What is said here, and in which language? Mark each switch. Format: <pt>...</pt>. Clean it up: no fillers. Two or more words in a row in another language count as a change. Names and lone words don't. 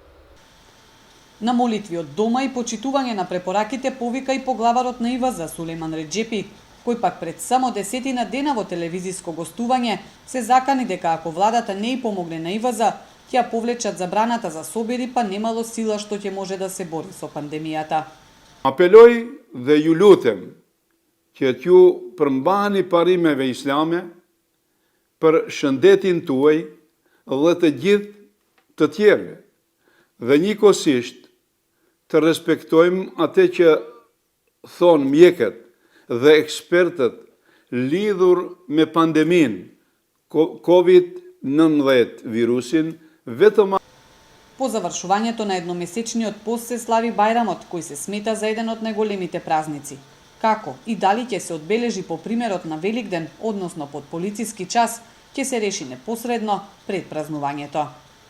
<mk>На молитви од дома и почитување на препораките повика и поглаварот на ИВАЗ Сулејман Реџепи, кој пак пред само 10 дена во телевизиско гостување се закани дека ако владата не и помогне на ИВАЗ, ќе ја повлечат забраната за собири, па немало сила што ќе може да се бори со пандемијата.</mk> <sq>Apeloj dhe ju lutem që t'ju përmbahani parimeve islame për shëndetin tuaj dhe të gjithë të tjerëve dhe njëkohësisht të respektojmë atë që thonë mjekët dhe ekspertët lidhur me pandemin COVID-19 virusin, vetëm</sq> <mk>По завршувањето на едномесечниот пост се слави Бајрамот, кој се смета за еден од најголемите празници. Како и дали ќе се одбележи по примерот на Великден, односно под полициски час, ќе се реши непосредно пред празнувањето.</mk>